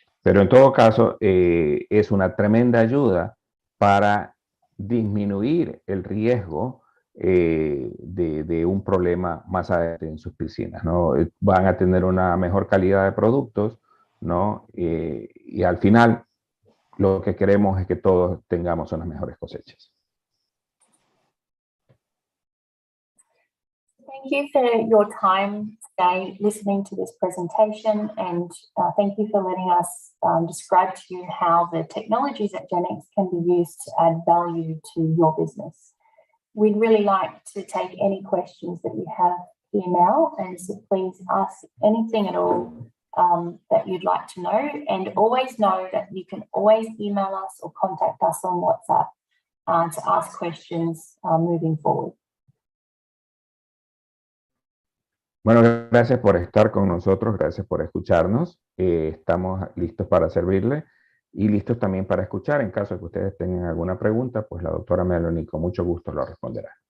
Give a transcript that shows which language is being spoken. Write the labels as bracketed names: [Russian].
[Spanish] Pero en todo caso, es una tremenda ayuda para disminuir el riesgo de un problema más adelante en sus piscinas, ¿no? Van a tener una mejor calidad de productos, ¿no? Y al final, lo que queremos es que todos tengamos unas mejores cosechas. [English] Thank you for your time today listening to this presentation, and thank you for letting us describe to you how the technologies at Genics can be used to add value to your business. We'd really like to take any questions that you have here now, and so please ask anything at all that you'd like to know, and always know that you can always email us or contact us on WhatsApp to ask questions moving forward. [Spanish] Bueno, gracias por estar con nosotros, gracias por escucharnos. Estamos listos para servirle y listos también para escuchar. En caso de que ustedes tengan alguna pregunta, pues la doctora Melony con mucho gusto lo responderá.